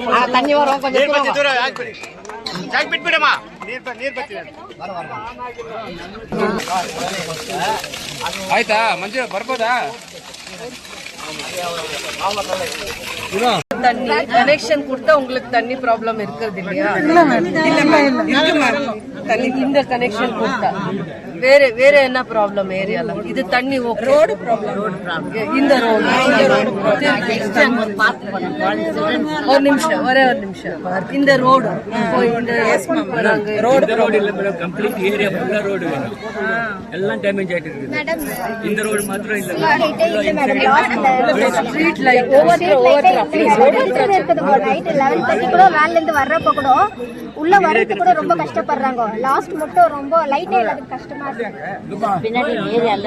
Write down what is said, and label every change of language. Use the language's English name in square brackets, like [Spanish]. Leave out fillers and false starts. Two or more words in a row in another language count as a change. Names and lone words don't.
[Kannada] ತನ್ನಿ ವರ ದೂರ ಹಾಕ್ಬಿಡಿ. ಬಿಟ್ಬಿಡಮ್ಮ, ನೀರ್ ಬರ್ತೀವಿ. ಆಯ್ತಾ ಮಂಜು ಬರ್ಬೋದಾ? [Tamil] தண்ணி கனெக்ஷன் கொடுத்தா உங்களுக்கு தண்ணி ப்ராப்ளம் இருக்கிறது இல்லையா? தண்ணி இந்த கனெக்ஷன் கொடுத்தா வேற என்ன ப்ராப்ளம் ஏரியால? இது தண்ணி [English] road problem. [Tamil] இந்த ரோடு ஒரு நிமிஷம், ஒரே ஒரு நிமிஷம். இந்த ரோடு [English] complete area full road [Kannada] ಎಲ್ಲ ಡ್ಯಾಮೇಜ್ ಆಗಿದೆ. [Tamil] இந்த ரோடு மாத்திரம் இல்ல, [English] street light [Tamil] நைட் 11:30 கூட வேன்ல இருந்து வர்றப்ப கூட உள்ள வரது கூட ரொம்ப கஷ்டப்படுறாங்க. லாஸ்ட் மட்டும் ரொம்ப லைட்டே இல்லாத கஷ்டமா இருக்கு. பின்னாடி ஏரியால